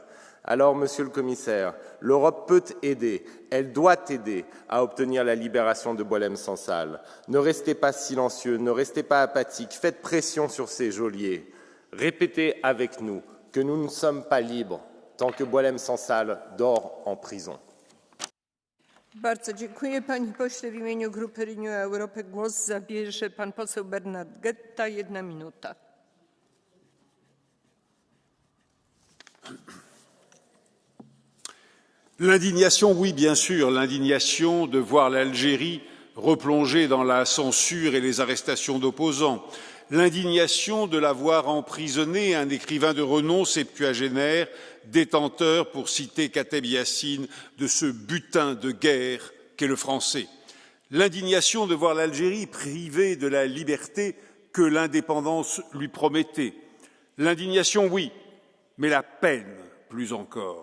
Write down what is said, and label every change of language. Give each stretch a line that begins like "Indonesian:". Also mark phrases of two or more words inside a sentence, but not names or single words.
French: Alors, Monsieur le Commissaire, l'Europe peut aider, elle doit aider à obtenir la libération de Boualem Sansal. Ne restez pas silencieux, ne restez pas apathiques, faites pression sur ces geôliers. Répétez avec nous que nous ne sommes pas libres, tant que Boualem Sansal dort en prison.
Polish: Bardzo dziękuję. Panie pośle, w imieniu grupy Renew Europe głos zabierze pan poseł Bernard Getta. 1 minuta.
French: L'indignation, oui, bien sûr, l'indignation de voir l'Algérie replongée dans la censure et les arrestations d'opposants, l'indignation de la voir emprisonner un écrivain de renom septuagénaire, détenteur, pour citer Kateb Yassine, de ce butin de guerre qu'est le français, l'indignation de voir l'Algérie privée de la liberté que l'indépendance lui promettait, l'indignation, oui, mais la peine, plus encore.